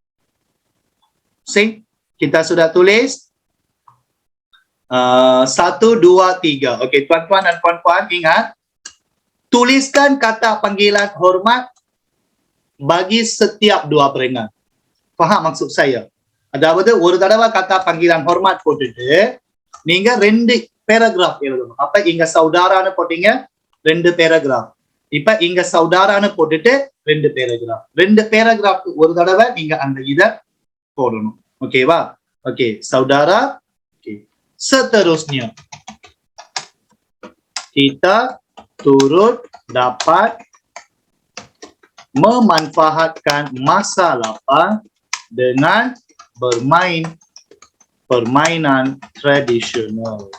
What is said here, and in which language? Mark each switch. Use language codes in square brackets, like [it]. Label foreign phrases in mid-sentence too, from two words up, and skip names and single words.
[ms] Kita sudah tulis 1, 2, 3. Okey, tuan-tuan dan puan-puan ingat, tuliskan kata panggilan hormat bagi setiap 2 perengan. Faham maksud saya? [ta] அதாவது ஒரு தடவை [ms] kata panggilan hormat [ta] போட்டுட்டு நீங்க 2 paragraph எழுதணும். அப்ப இங்க சௌதாரான்னு போட்டீங்க 2 paragraph. இப்ப இங்க சௌதாரான்னு போட்டுட்டு 2 paragraph. 2 paragraph ஒரு தடவை நீங்க அந்த இத போடணும். ஓகேவா? ஓகே, [ms] saudara. Okey. Seterusnya kita turut dapat memanfaatkan masa lapang dengan bermain permainan tradisional.